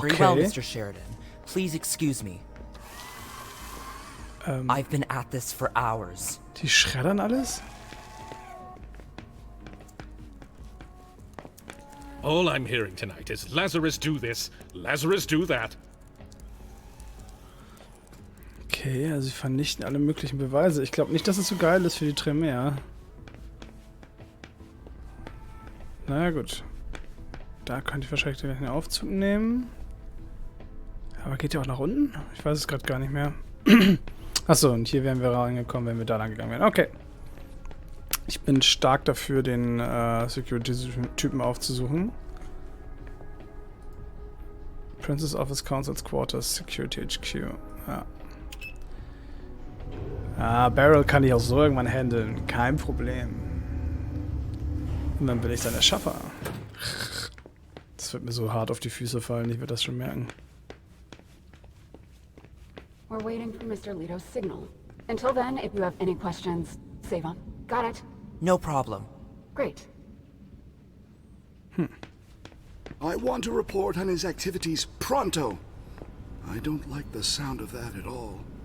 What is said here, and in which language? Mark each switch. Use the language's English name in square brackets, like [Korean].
[English] Very well, Mr. Sheridan. Please excuse me. I've been at this for hours. [German] Die schreddern alles? [English] All I'm hearing tonight is Lazarus do this, Lazarus do that. [German] Okay, also sie vernichten alle möglichen Beweise. Ich glaube nicht, dass es so geil ist für die Tremere. Naja, gut. Da könnte ich wahrscheinlich den Aufzug nehmen. Aber geht der auch nach unten? Ich weiß es gerade gar nicht mehr. Achso, und hier wären wir reingekommen, wenn wir da lang gegangen wären. Okay. Ich bin stark dafür, den Security-Typen aufzusuchen. [English] Princess Office Council's Quarters, Security HQ. [German] Ja. Ah, Beryl kann ich auch so irgendwann handeln. Kein Problem. Und dann bin ich dann der Schaffer. Das wird mir so hart auf die Füße fallen, ich werde das schon merken. [English] We're waiting for Mr. Leto's signal. Until then, if you have any questions, save on. Got it? No problem. Great. I want to report on his activities pronto. I don't like the sound of that at all.